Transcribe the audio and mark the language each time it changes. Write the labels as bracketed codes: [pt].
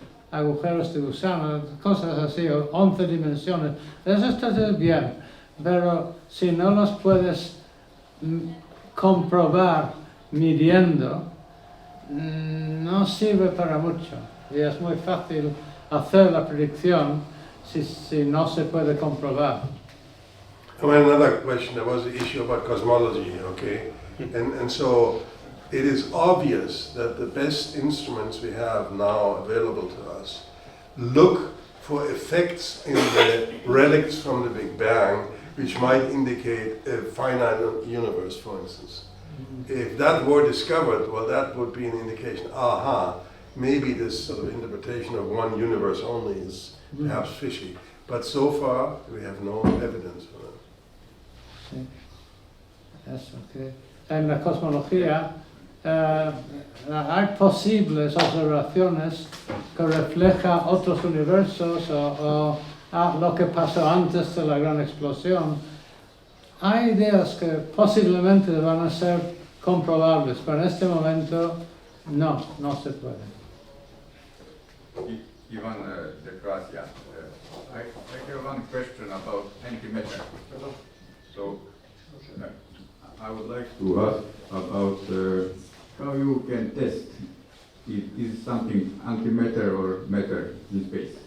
[es] agujeros de gusano, cosas así, 11 dimensiones, eso está bien, pero si no los puedes comprobar midiendo, no sirve para mucho. Y es muy fácil hacer la predicción si no se puede comprobar. [en] Another question, there was the issue about cosmology, okay? And so it is obvious that the best instruments we have now available to us look for effects in the relics from the Big Bang which might indicate a finite universe, for instance. If that were discovered, well, that would be an indication, maybe this sort of interpretation of one universe only is perhaps fishy. But so far, we have no evidence for that. [es] Sí. Eso, que en la cosmología hay posibles observaciones que reflejan otros universos o lo que pasó antes de la gran explosión. Hay ideas que posiblemente van a ser comprobables, pero en este momento no se puede. Ivan de Gracia. [en] I have one question about antimatter. So I would like to ask about how you can test is something antimatter or matter in space.